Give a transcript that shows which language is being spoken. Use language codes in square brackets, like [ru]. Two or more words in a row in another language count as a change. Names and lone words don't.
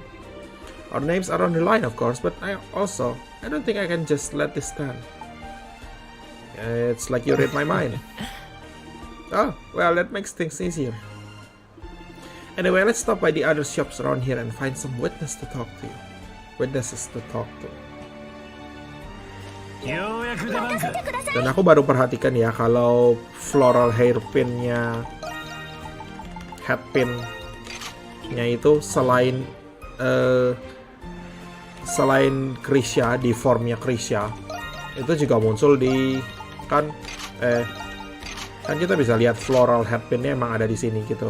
[en] Our names are on the line, of course, but I don't think I can just let this stand. It's like you read my mind. Oh, well, that makes things easier. Anyway, let's stop by the other shops around here and find some witnesses to talk to. [ja] ようやく出番か。 [id] Dan aku baru perhatikan ya kalau [en] floral hairpinnya, [id] headpinnya itu selain Krisya, di formnya Krisya, itu juga muncul di kan kita bisa lihat [en] floral headpinnya [id] emang ada di sini gitu.